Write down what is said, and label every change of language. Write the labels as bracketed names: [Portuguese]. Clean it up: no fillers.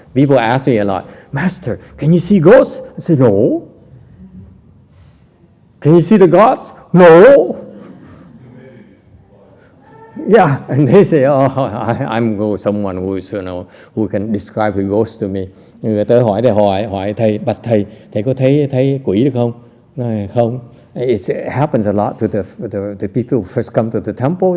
[English] People ask me a lot, Master, can you see ghosts? I say, no. Can you see the gods? No. Yeah, and they say, oh, I'm someone who can describe the ghost to me. [Vietnamese] Người ta hỏi thầy, bạch thầy có thấy quỷ được không? Nói không. [English] It happens a lot to the people who first come to the temple.